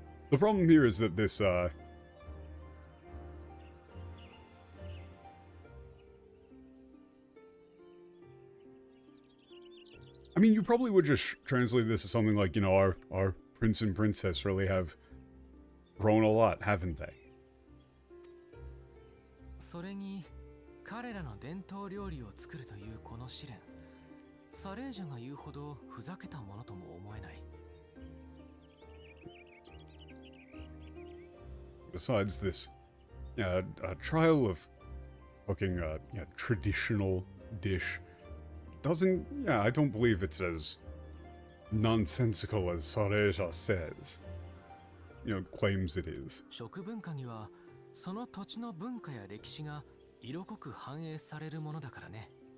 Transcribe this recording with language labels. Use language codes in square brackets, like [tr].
[en] The problem here is that this, I mean, you probably would just translate this as something like, you know, our prince and princess really have grown a lot, haven't they? [ja] それに彼らの伝統料理を作るというこの試練、サレージャが言うほどふざけたものとも思えない。 [en] Besides this, a trial of cooking a traditional dish doesn't, I don't believe it's as nonsensical as Sareja says. You know, claims it is. [ja] 食文化にはその土地の文化や歴史が色濃く反映されるものだからね。